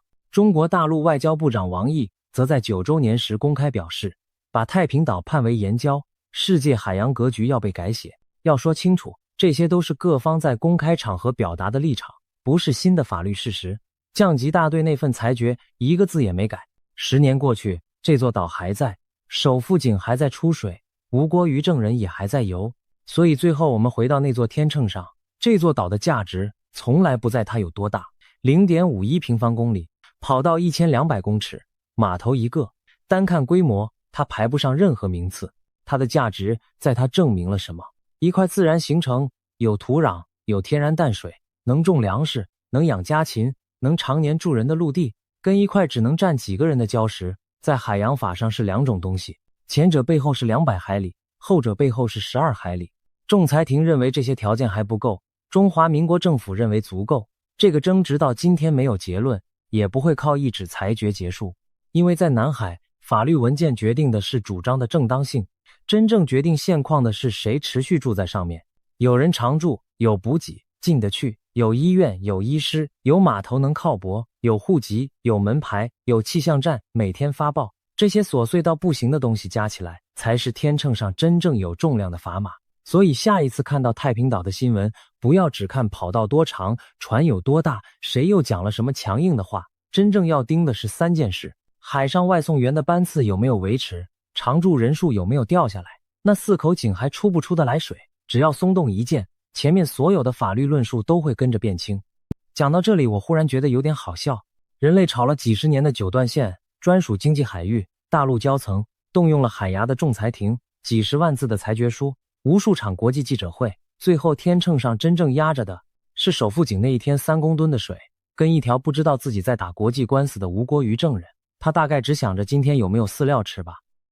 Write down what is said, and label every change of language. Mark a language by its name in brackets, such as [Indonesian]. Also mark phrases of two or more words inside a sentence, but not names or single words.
[Chinese] 中國大陸外交部長王毅則在9周年時公開表示，把太平島判為岩礁，世界海洋格局要被改寫。要說清楚，這些都是各方在公開場合表達的立場，不是新的法律事實。降級大隊那份裁決一個字也沒改。10年過去，這座島還在，首富井還在出水，吳郭魚證人也還在游。所以最後我們回到那座天秤上，這座島的價值從來不在它有多大。0.51平方公里，跑道1200公尺，碼頭一個，單看規模，它排不上任何名次。它的價值在它證明了什麼？一塊自然形成，有土壤，有天然淡水，能種糧食，能養家禽，能常年住人的陸地，跟一塊只能站幾個人的礁石，在海洋法上是兩種東西。前者背後是200海里，後者背後是12海里。仲裁庭認為這些條件還不夠，中華民國政府認為足夠。這個爭執到今天沒有結論，也不會靠一紙裁決結束。因為在南海，法律文件決定的是主張的正當性，真正決定現況的是誰持續住在上面。有人常住，有補給進得去，有醫院，有醫師，有碼頭能靠泊，有戶籍，有門牌，有氣象站，每天發報，這些瑣碎到不行的東西加起來，才是天秤上真正有重量的砝碼。所以下一次看到太平島的新聞，不要只看跑道多長，船有多大，誰又講了什麼強硬的話，真正要盯的是3件事：海上外送員的班次有沒有維持，常住人數有沒有掉下來，那4口井還出不出得來水。只要鬆動一件，前面所有的法律論述都會跟着變輕。講到這裡，我忽然覺得有點好笑。人類吵了幾十年的九段線、專屬經濟海域、大陸礁層，動用了海牙的仲裁庭、幾十萬字的裁決書、無數場國際記者會，最後天秤上真正壓着的是首富井那一天3公噸的水，跟一條不知道自己在打國際官司的吳郭魚證人。他大概只想着今天有沒有飼料吃吧。